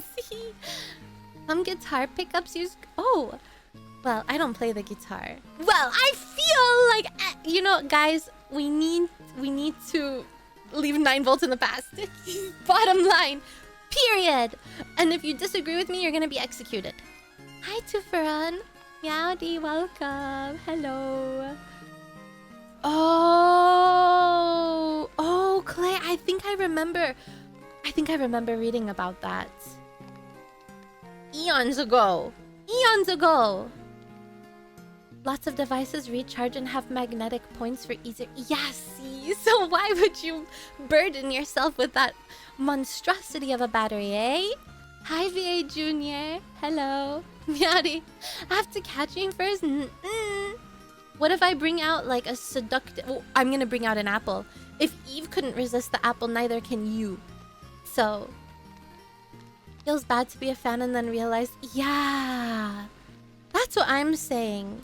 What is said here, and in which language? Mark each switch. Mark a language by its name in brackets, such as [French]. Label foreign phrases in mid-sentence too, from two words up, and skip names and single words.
[English] Some guitar pickups use... Oh. Well, I don't play the guitar. Well, I feel like... You know, guys, we need to leave 9 volts in the past. Bottom line. Period. And if you disagree with me, you're gonna be executed. Hi, Tufaran. Meowdy, welcome. Hello. Oh, Clay, I think I remember reading about that. Eons ago. Lots of devices recharge and have magnetic points for easier... Yes, see? So why would you burden yourself with that monstrosity of a battery, eh? Hi, VA Junior. Hello. Meowdy. I have to catch you first. What if I bring out like a seductive... Oh, I'm gonna bring out an apple. If Eve couldn't resist the apple, neither can you. So... Feels bad to be a fan and then realize... Yeah... That's what I'm saying.